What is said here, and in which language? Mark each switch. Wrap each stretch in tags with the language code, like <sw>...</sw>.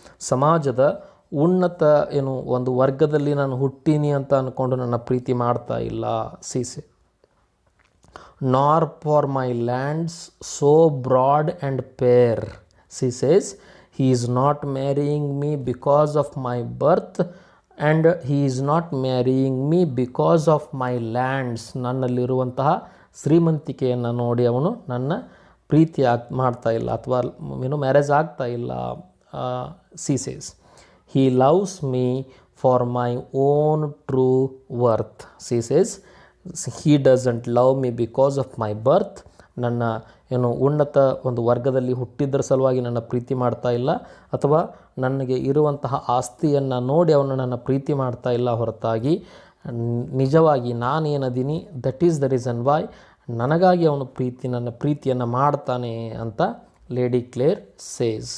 <kn>ಸಮಾಜದ ಉನ್ನತ ಒಂದು ವರ್ಗದಲ್ಲಿ ನಾನು ಹುಟ್ಟೀನಿ ಅಂತ ಅಂದ್ಕೊಂಡು ನನ್ನ ಪ್ರೀತಿ ಮಾಡ್ತಾ ಇಲ್ಲ. ಸೀಸೆ</kn> <en>nor for my lands so broad and fair. She says, he is not marrying me because of my birth, and he is not marrying me because of my lands.</en> <kn>ನನ್ನಲ್ಲಿರುವಂತಹ ಶ್ರೀಮಂತಿಕೆಯನ್ನು ನೋಡಿ ಅವನು ನನ್ನ ಪ್ರೀತಿ ಮಾಡ್ತಾ ಇಲ್ಲ ಅಥವಾ ಮ್ಯಾರೇಜ್ ಆಗ್ತಾ ಇಲ್ಲ.</kn> <en>she says, he loves me for my own true worth. she says, he doesn't love me because of my birth.</en> <kn>ನನ್ನ ಉನ್ನತ ಒಂದು ವರ್ಗದಲ್ಲಿ ಹುಟ್ಟಿದ್ದರ ಸಲುವಾಗಿ ನನ್ನ ಪ್ರೀತಿ ಮಾಡ್ತಾ ಇಲ್ಲ, ಅಥವಾ ನನಗೆ ಇರುವಂತಹ ಆಸ್ತಿಯನ್ನು ನೋಡಿ ಅವನು ನನ್ನ ಪ್ರೀತಿ ಮಾಡ್ತಾ ಇಲ್ಲ ಹೊರತಾಗಿ ನಿಜವಾಗಿ ನಾನೇನದೀನಿ,</kn> <en>that is the reason why,</en> <kn>ನನಗಾಗಿ ಅವನು ನನ್ನ ಪ್ರೀತಿಯನ್ನು ಮಾಡ್ತಾನೆ ಅಂತ ಲೇಡಿ ಕ್ಲೇರ್ ಸೇಸ್.</kn>